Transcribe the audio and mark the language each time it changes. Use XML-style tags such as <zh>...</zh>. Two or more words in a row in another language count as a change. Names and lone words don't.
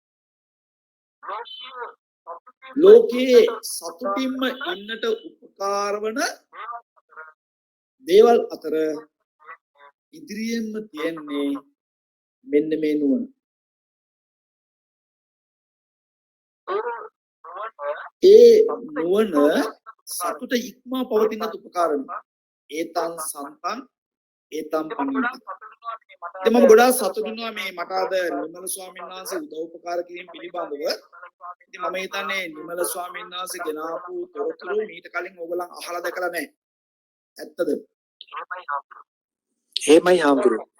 <si>ලෝකයේ සතුටින්ම ඉන්නට උපකාර වන දේවල් අතර ඉදිරියෙන්ම තියෙන්නේ මෙන්න මේ නුවණ. ඒ නුවණ සතුට ඉක්මවා පවතිනට උපකාර වෙනවා. ඒතං සම්පං ඒතං පණිවිඩ. ඉතින් මම ගොඩාක් සතුටු වෙනවා මේ මට අද නිමල ස්වාමීන් වහන්සේ උදව් උපකාර කිරීම පිළිබඳව. ඉතින් මම හිතන්නේ නිමල ස්වාමීන් වහන්සේ ගෙනාපු තොරතුරු මීට කලින් ඕගොල්ලන් අහලා දැකලා නැහැ. ඇත්තද? එහෙමයි ආම්බු.</si>